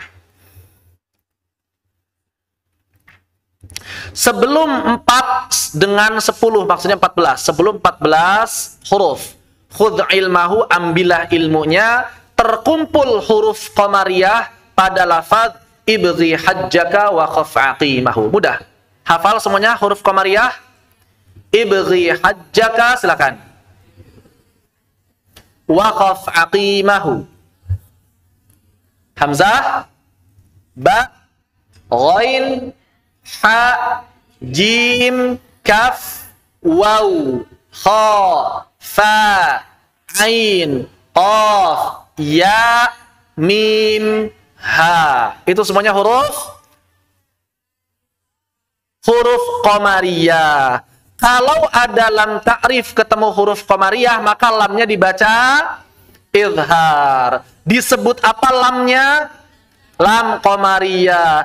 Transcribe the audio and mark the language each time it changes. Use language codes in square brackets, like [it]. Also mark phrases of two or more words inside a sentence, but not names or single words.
[id] Sebelum 4 dengan 10, maksudnya 14. Sebelum 14 huruf. [ar] خُذْ عِلْمَهُ, [id] ambillah ilmunya. Terkumpul huruf qamariyah pada lafaz [ar] ابْغِ حَجَّكَ وَخَفْ عَقِيمَهُ. [id] Mudah. Hafal semuanya huruf qamariyah? [ar] ابْغِ حَجَّكَ, silakan. وَخَفْ عَقِيمَهُ. هَمْزَة، بَاء، غَيْن، حَاء، جِيم، كَاف، وَاو، خَاء، فَاء، عَيْن، قَاف، يَاء، مِيم، هَاء. [id] Itu semuanya huruf qamariyah. Kalau ada lam ta'rif ketemu huruf qamariyah, maka lamnya dibaca idhar. Disebut apa lamnya? Lam qamariyah.